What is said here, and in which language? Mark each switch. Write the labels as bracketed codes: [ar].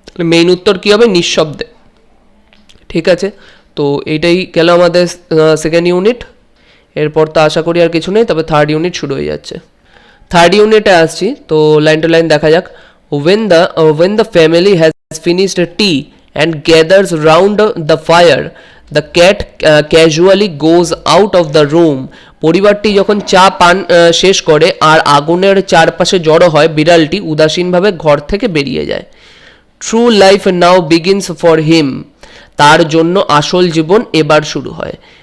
[bn] Main উত্তর কি হবে, নিঃশব্দে। ঠিক আছে, তো এইটাই গেল আমাদের সেকেন্ড ইউনিট। এরপর তো আশা করি আর কিছু নেই, তবে থার্ড ইউনিট শুরু হয়ে যাচ্ছে। থার্ড ইউনিটে আসছি, তো লাইন টু লাইন দেখা যাক। [en] when the family has finished tea and gathers round the fire the cat casually goes out of the room, [bn] পরিবারটি যখন চা পান শেষ করে আর আগুনের চারপাশে জড়ো হয় বিড়ালটি উদাসীনভাবে ঘর থেকে বেরিয়ে যায়। [en] true life now begins for him, [bn] তার জন্য আসল জীবন এবার শুরু হয়।